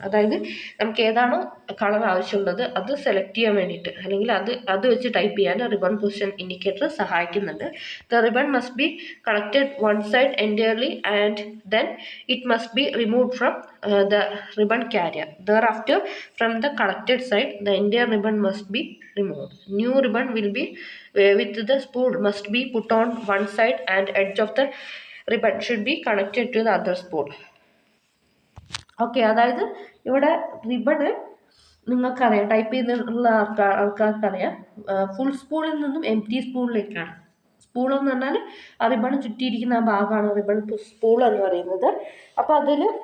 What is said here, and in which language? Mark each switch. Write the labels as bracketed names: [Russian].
[Malayalam] അതായത് നമുക്ക് ഏതാണോ കളർ ആവശ്യമുള്ളത് അത് സെലക്ട് ചെയ്യാൻ വേണ്ടിയിട്ട് അല്ലെങ്കിൽ അത് വെച്ച് ടൈപ്പ് ചെയ്യാൻ റിബൺ പൊസിഷൻ ഇൻഡിക്കേറ്റർ സഹായിക്കുന്നുണ്ട്. [English] The ribbon must be collected one side entirely and then it must be removed from the ribbon carrier. Thereafter, from the collected side, the entire ribbon must be removed. New ribbon will be with the spool must be put on one side and edge of the ribbon should be connected to the other spool. [Malayalam] Okay, അതായത് ഇവിടെ ribbon നിങ്ങൾക്കറിയാം, type ചെയ്തിട്ടുള്ള ആൾക്കാർക്കറിയാം, full സ്പൂളിൽ നിന്നും empty സ്പൂളിലേക്കാണ്. Spool എന്ന് പറഞ്ഞാൽ ആ ribbon ചുറ്റിയിരിക്കുന്ന ആ ഭാഗമാണ് റിബൺ സ്പൂൾ എന്ന് പറയുന്നത്. അപ്പോൾ അതിൽ